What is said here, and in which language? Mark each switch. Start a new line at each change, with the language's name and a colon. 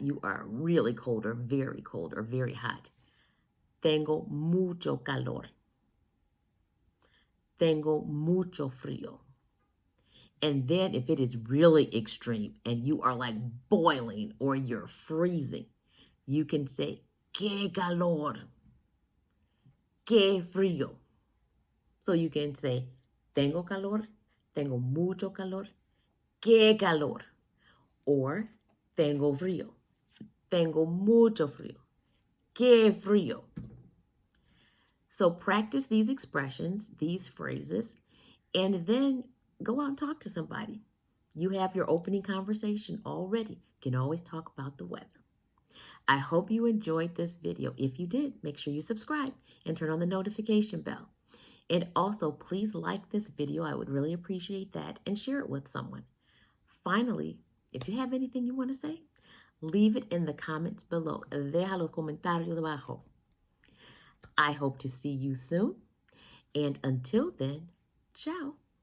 English: You are really cold or very hot.
Spanish: Tengo mucho calor. Tengo mucho frío.
English: And then if it is really extreme and you are like boiling or you're freezing, you can say,
Spanish: qué calor. Qué frío.
English: So you can say,
Spanish: tengo calor, tengo mucho calor, qué calor. Or, tengo frío, tengo mucho frío, qué frío.
English: So practice these expressions, these phrases, and then go out and talk to somebody. You have your opening conversation already. You can always talk about the weather. I hope you enjoyed this video. If you did, make sure you subscribe and turn on the notification bell. And also, please like this video. I would really appreciate that, and share it with someone. Finally, if you have anything you want to say, leave it in the comments below.
Spanish: Deja los comentarios abajo.
English: I hope to see you soon. And until then, ciao.